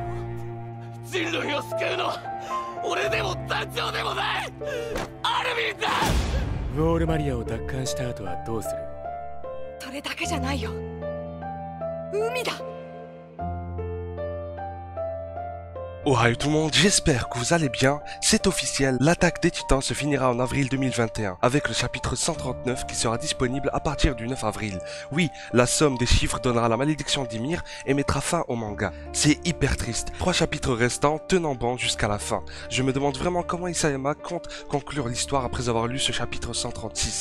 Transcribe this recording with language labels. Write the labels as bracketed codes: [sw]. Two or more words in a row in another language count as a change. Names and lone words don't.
[ja] 人類を救うのは俺でも団長でもないアルヴィンだ。ウォールマリアを奪還した後はどうする？それだけじゃないよ。海だ。 [fr] Ohio tout le monde, j'espère que vous allez bien. C'est officiel, l'attaque des Titans se finira en avril 2021 avec le chapitre 139 qui sera disponible à partir du 9 avril. Oui, la somme des chiffres donnera la malédiction d'Ymir et mettra fin au manga. C'est hyper triste. 3 chapitres restants tenant bon jusqu'à la fin. Je me demande vraiment comment Isayama compte conclure l'histoire après avoir lu ce chapitre 136.